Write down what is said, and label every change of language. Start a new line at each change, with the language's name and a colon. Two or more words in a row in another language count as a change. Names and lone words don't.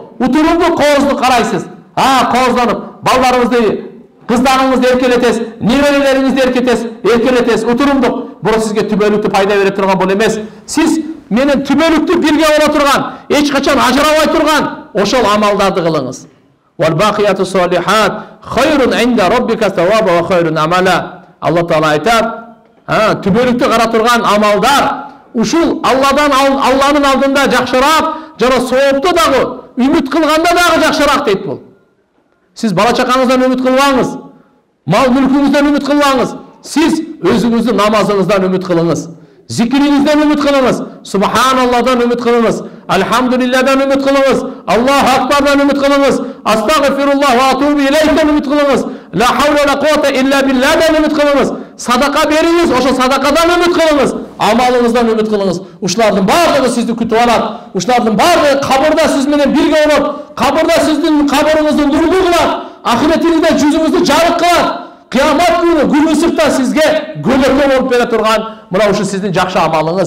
Kyrgyz: Утурумду кооздук карайсыз. Кооздонуп, балдарыңызды, кыздарыңызды эркелетесиз, неберелериңизди эркелетесиз, утурумдук. Бул сизге түбөлүктүү пайда бере турган бул эмес. Сиз менен түбөлүктүү бирге боло турган, эч качан ажырабай турган ошол амалдарды кылыңыз.
Arabic: والباقيات الصالحات خير عند ربك ثوابا وخير أملا.
Kyrgyz: Алла Таала айтат, түбөлүктүү кара турган амалдар ушул Алланын алдында жакшыраак, жана соопту дагы, үмүт кылганда дагы жакшыраак дейт бул. Сиз бала чакаңыздан үмүт кылбаңыз, мал мүлкүңүздөн үмүт кылбаңыз. Сиз өзүңүздүн намазыңыздан үмүт кылыңыз, зикриңизден үмүт кылыңыз, субханаллахдан үмүт кылыңыз, альхамдулиллахдан үмүт кылыңыз,
Arabic: الله أكبر
Kyrgyz: үмүт кылыңыз,
Arabic: أستغفر الله وأتوب إليه
Kyrgyz: үмүт кылыңыз,
Arabic: لا حول ولا قوة إلا بالله
Kyrgyz: үмүт кылыңыз. Садака бериңиз, ошо садакадан үмүт кылыңыз, амалыңыздан үмүт кылыңыз. Ушулардын баардыгы сизди күтүп алат. Ушулардын баардыгы кабырда сиз менен бирге болот. Кабырда сиздин кабырыңызды нурлуу кылат, ахиретиңизде жүзүңүздү жарык кылат. Кыямат күнү ысыкта сизге көлөкө болуп бере турган мына ушу сиздин жакшы амалыңыз.